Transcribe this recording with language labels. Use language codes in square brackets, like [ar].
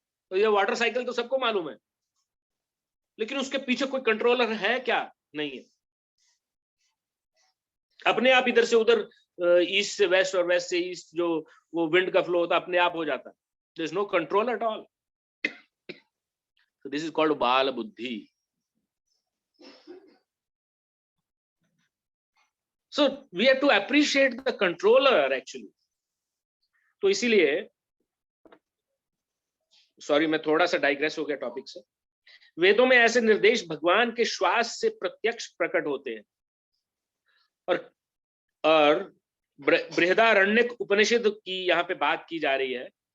[hi] तो ये water cycle तो सबको मालूम है, लेकिन उसके पीछे कोई कंट्रोलर है क्या? नहीं है। अपने आप इधर से उधर, ईस्ट से वेस्ट और वेस्ट से ईस्ट जो वो विंड का फ्लो होता है अपने आप हो जाता है। [en] There is no control at all. So this is called Bala Buddhi. So we have to appreciate the controller actually. [hi] तो इसीलिए, सॉरी मैं थोड़ा सा डाइग्रेस हो गया टॉपिक से। वेदों में ऐसे निर्देश भगवान के श्वास से प्रत्यक्ष प्रकट होते हैं, और बृहदारण्यक उपनिषद की यहाँ पे बात की जा रही है।